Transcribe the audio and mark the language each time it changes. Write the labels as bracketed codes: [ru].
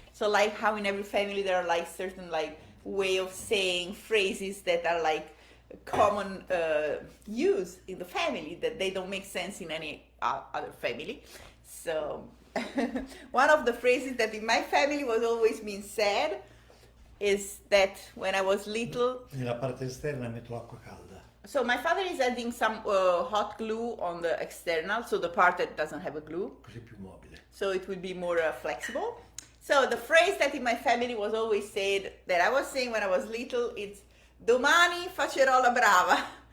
[en] So like how in every family there are like certain like way of saying phrases that are like common use in the family that they don't make sense in any other family. So one of the phrases that in my family was always being said is that when I was little. [it] Nella parte esterna metto acqua calda. [en] So my father is adding some hot glue on the external, so the part that doesn't have a glue. [it] Così più mobile. [en] So it would be more flexible. So the phrase that in my family was always said, that I was saying when I was little, it's [it] domani facerò la brava.